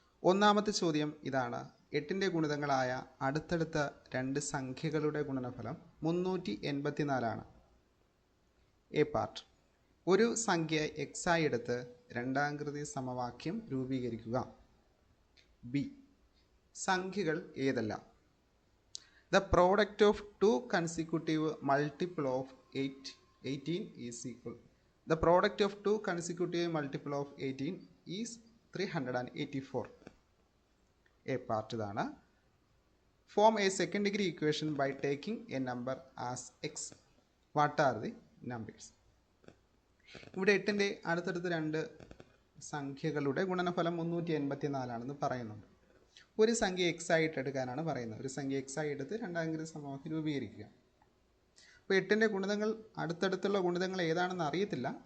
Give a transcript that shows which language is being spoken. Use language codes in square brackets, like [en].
[ml] ഒന്നാമത്തെ ചോദ്യം ഇതാണ്. 8ന്റെ ഗുണിതങ്ങളായ അടുത്തടുത്ത രണ്ട് സംഖ്യകളുടെ ഗുണനഫലം 384 ആണ്. A part. ഒരു സംഖ്യ എക്സ് ആയി എടുത്ത് രണ്ടാകൃതി സമവാക്യം രൂപീകരിക്കുക. ബി. സംഖ്യകൾ ഏതെല്ലാം? [en] The product of two consecutive multiple of 18 is equal. The product of two consecutive multiple of 18 is 384. A part [ml] ഇതാണ്. [en] Form a second degree equation by taking a number as x. What are the numbers? [ml] ഇവിടെ 8ന്റെ അടുത്തടുത്ത് രണ്ട് സംഖ്യകളുടെ ഗുണനഫലം 384 ആണെന്ന് പറയുന്നുണ്ട്. ഒരു സംഖ്യ എക്സ് ആയിട്ട് എടുക്കാനാണ് പറയുന്നത്. ഒരു സംഖ്യ എക്സ് ആയി എടുത്ത് രണ്ടാകൃതി സമവാക്യം രൂപീകരിക്കുക. അപ്പോൾ 8ന്റെ ഗുണിതങ്ങൾ അടുത്തടുത്തുള്ള ഗുണിതങ്ങൾ ഏതാണെന്ന് അറിയത്തില്ല.